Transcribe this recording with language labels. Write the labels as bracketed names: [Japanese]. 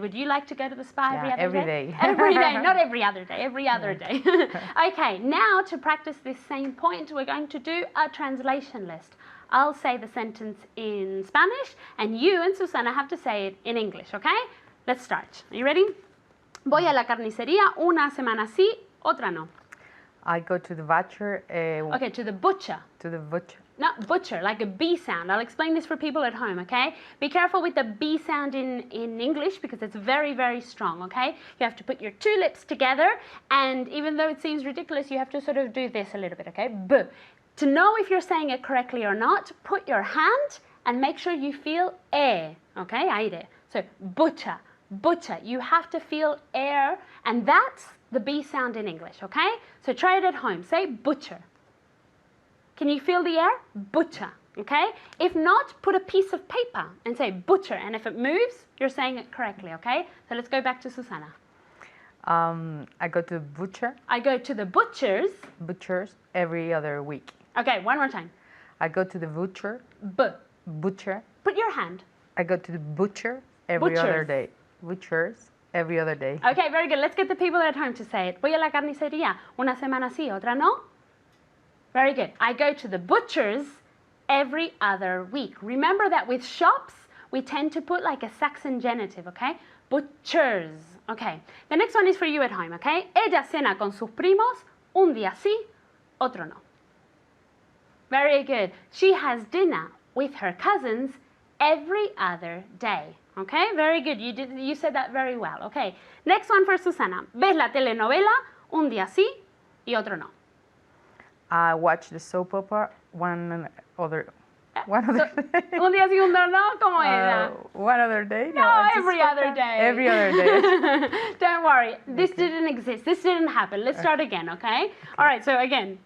[English] Would you like to go to the spa every other every day? day. Every day, not every other day, every other day. Okay, now to practice this same point, we're going to do a translation list. I'll say the sentence in Spanish, and you and Susana have to say it in English, okay? Let's start. Are you ready? [Spanish] Voy a la carnicería una semana sí, otra no. [English] I go to the butcher. Okay, to the butcher. To the butcher. Not butcher, like a B sound. I'll explain this for people at home, okay? Be careful with the B sound in English because it's very, very strong, okay? You have to put your two lips together, and even though it seems ridiculous, you have to sort of do this a little bit, okay? B. To know if you're saying it correctly or not, put your hand and make sure you feel air, okay? Aire. So, butcher, butcher. You have to feel air, and that's the B sound in English, okay? So try it at home. Say butcher. Can you feel the air? Butcher, okay? If not, put a piece of paper and say butcher, and if it moves, you're saying it correctly, okay? So let's go back to Susana. I go to the butcher. I go to the butchers every other week. Okay, one more time. I go to the butcher. Butcher. Put your hand. I go to the butcher every other day. Butchers every other day. Okay, very good. Let's get the people at home to say it. [Spanish] Voy a la carnicería una semana sí, otra no. [English] Very good. I go to the butchers every other week. Remember that with shops, we tend to put like a Saxon genitive, okay? Butchers. Okay. The next one is for you at home, okay? [Spanish] Ella cena con sus primos un día sí, otro no. [English] Very good. She has dinner with her cousins every other day. Okay, very good. You said that very well. Okay. Next one for Susana. [Spanish] ¿Ves la telenovela un día sí y otro no? [English] I watch the soap opera one other day. [Spanish] Un día sí, otro no? ¿Cómo era? [English] One other day? No, every other day. Every other day. Don't worry. This didn't exist. This didn't happen. Let's start again, okay? All right, so again.